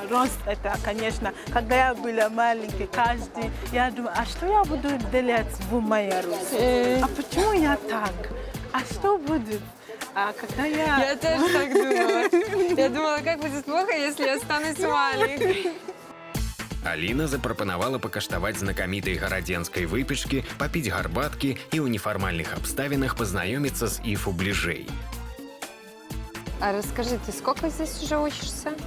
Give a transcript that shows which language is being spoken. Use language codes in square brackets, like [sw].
[ru] да, рост это, конечно, когда я была маленькая, я думала, а что я буду делать в моей росте? А почему я так? А что будет? А когда Я тоже так думала. Я думала, как будет плохо, если я останусь маленькой. [be] Аліна запрапанавала пакаштаваць знакамітай гарадзенскай выпечкі, папіць гарбаткі і ў нефармальных абставінах пазнаёміцца з Іфу бліжэй. [ru] А расскажи, ты сколько здесь уже учишься?